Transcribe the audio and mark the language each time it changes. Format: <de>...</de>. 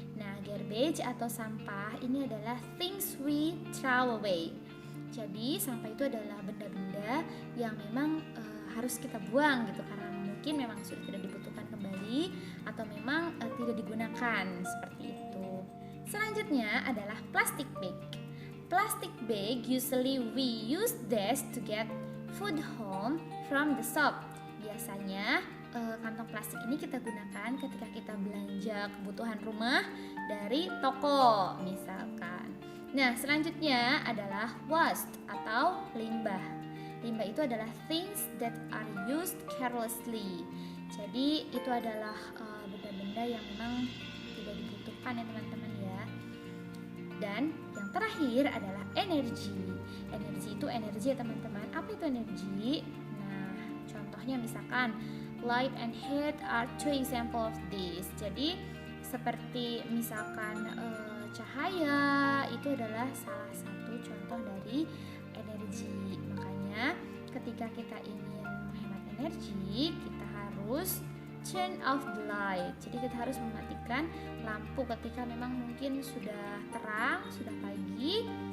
<id>Nah, garbage atau sampah ini adalah</id> <en>things we throw away.</en> <id>Jadi sampah itu adalah benda-benda yang memang harus kita buang gitu karena mungkin memang sudah tidak dibutuhkan kembali atau memang tidak digunakan seperti itu. Selanjutnya adalah plastic bag.</id> <en>Plastic bag usually we use this to get food home from the shop.</en> <id>Biasanya kantong plastik ini kita gunakan ketika kita belanja kebutuhan rumah dari toko misalkan. Nah, selanjutnya adalah waste atau limbah. Limbah itu adalah</id> <en>things that are used carelessly.</en> <id>Jadi itu adalah benda-benda yang memang tidak dibutuhkan ya teman-teman ya. Dan yang terakhir adalah energi. Energi itu energi ya teman-teman. Apa itu energi? Nah, contohnya misalkan</id> <en>light and heat are two example of this.</en> <id>Jadi seperti misalkan cahaya itu adalah salah satu contoh dari energi. Makanya ketika kita ingin menghemat energi, kita harus</id> <en>turn off the light.</en> <id>Jadi kita harus mematikan lampu ketika memang mungkin sudah terang, sudah pagi.</id>